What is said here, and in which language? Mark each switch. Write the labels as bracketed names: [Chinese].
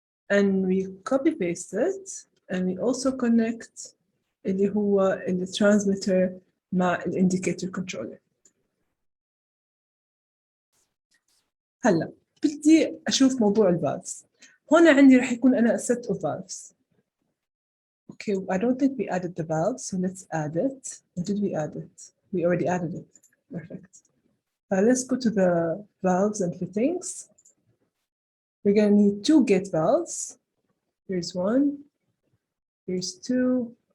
[English] And we copy paste it and we also connect [Arabic] اللي هو الترانسميتر مع الانديكيتور كنترولر. هلا بدي اشوف موضوع الفالفز. هون عندي راح يكون انا [English] a set of valves. Okay, I don't think we added the valves, so let's add it. Or did we add it? We already added it. Perfect. Let's go to the valves and fittings. We're going to need 2 gate valves. Here's 1. Here's 2.